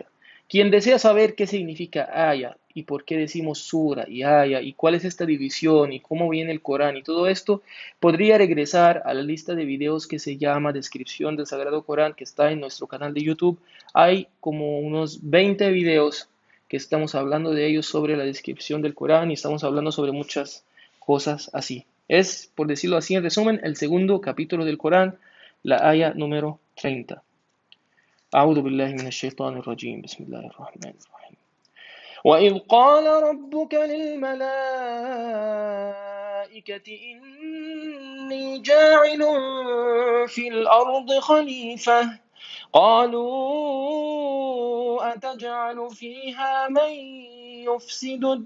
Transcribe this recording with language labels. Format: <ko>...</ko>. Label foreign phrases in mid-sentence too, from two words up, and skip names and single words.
<es>Quien desea saber qué significa aya y por qué decimos sura y aya y cuál es esta división y cómo viene el Corán y todo esto, podría regresar a la lista de videos que se llama Descripción del Sagrado Corán, que está en nuestro canal de YouTube. Hay como unos 20 videos que estamos hablando de ellos sobre la descripción del Corán y estamos hablando sobre muchas cosas así. Es, por decirlo así, en resumen, el segundo capítulo del Corán, la aya número 30.</es> <ar>أعوذ بالله من الشيطان الرجيم بسم الله الرحمن الرحيم وإذ قال ربك للملائكة إني جاعل في الأرض خليفة قالوا أتجعل فيها من يفسد</ar>